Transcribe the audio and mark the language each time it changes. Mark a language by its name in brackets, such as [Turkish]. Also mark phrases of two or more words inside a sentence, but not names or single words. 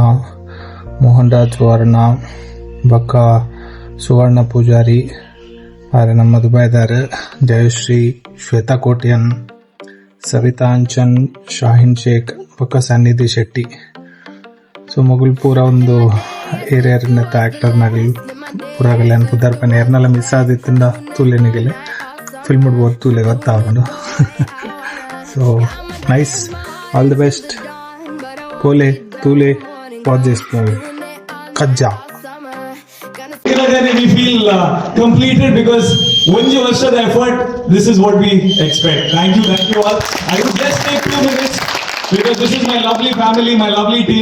[Tulu] ಮೋಹನ್ ರಾಜ್ ಸುವರ್ಣ ಬೊಕ್ಕ ಸುವರ್ಣ ಪೂಜಾರಿ ಆರೆ ನಮ್ಮ ದುಬೈದಾರ್ ಜಯಶ್ರೀ ಶ್ವೇತಾ ಕೋಟಿಯನ್ ಸವಿತಾ ಅಂಚನ್ ಶಾಹಿನ್ ಶೇಖ್ ಬೊಕ್ಕ ಸನ್ನಿಧಿ ಶೆಟ್ಟಿ ಸೊ ಮಗುಲ್ ಪೂರ ಒಂದು ಏರಿಯರ್ನ ಆಕ್ಟರ್ನಾಗಲಿ ಪೂರಾಗಲಿ ಅನ್ಪುದಾರ್ ಪನ ಏರ್ನೆಲ್ಲ ಮಿಸ್ ಆದಿತ್ತಿಂದ ತೂಲೆನಿಗೆಲೆ ಫಿಲ್ಮ್ ಉಡ್ಬೋದು ತೂಲೆ ಗೊತ್ತಾಗು ಸೊ [English] nice, all the best. Tule, watch this movie. [Tulu] Kajja. [English] We feel completed because once you the effort, this is what we expect. Thank you all. I will just take 2 minutes because this is my lovely family, my lovely team.